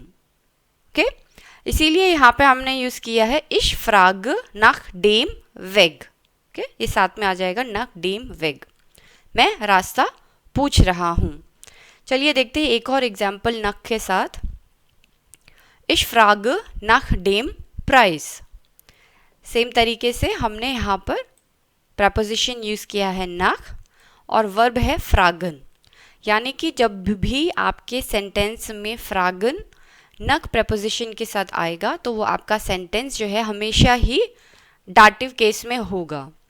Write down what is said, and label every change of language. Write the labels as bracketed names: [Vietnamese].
[Hindi] Okay, इसीलिए यहाँ पे हमने यूज़ किया है [German] ich frage nach dem Weg। [Hindi] Okay, ये साथ में आ जाएगा [German] nach dem Weg, [Hindi] मैं रास्ता पूछ रहा हूँ। चलिए देखते हैं एक और एग्जाम्पल nach के साथ। [German] ich frage nach dem Preis। [Hindi] Same तरीके से हमने यहाँ पर प्रपोजिशन यूज़ किया है nach और वर्ब है fragen, यानी कि जब भी आपके सेंटेंस में fragen नक प्रपोजिशन के साथ आएगा तो वो आपका सेंटेंस जो है हमेशा ही डाटिव केस में होगा।